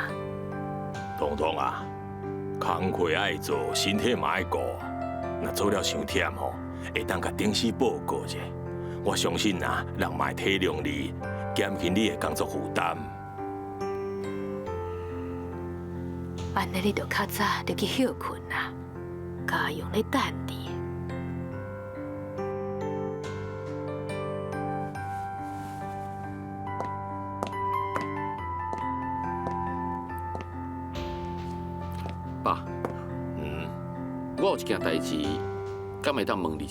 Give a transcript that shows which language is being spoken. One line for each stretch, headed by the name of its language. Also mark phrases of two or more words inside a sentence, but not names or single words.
Min Nan Chinese: 东东啊，工课爱做，身体嘛爱顾。若做了伤忝吼，会当甲顶司报告者。我相信啊，人嘛会体谅你，减轻你的工作负担。安尼你就较早就去休困啦，家用咧等你。爸，我有一件代志，敢会当问你一下？